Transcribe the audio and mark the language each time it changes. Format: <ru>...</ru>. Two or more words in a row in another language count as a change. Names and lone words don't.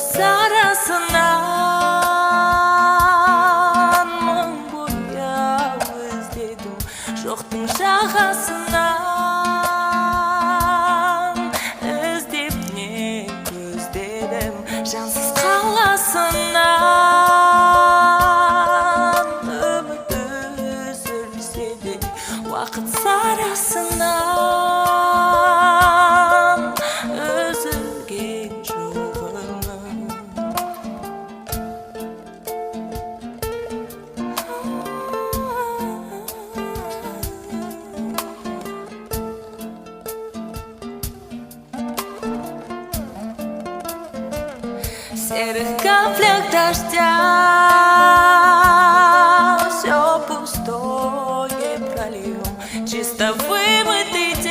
<kk>Сұрты сарасынан уақыттың жағасынан іздеп не көздедім жансыз қаласынан үміт үзілсе де уақыт сарасынан үзілген жоқ үміт.</kk> <ru>В серых каплях дождя все пустое прольем, чисто вымытый</ru>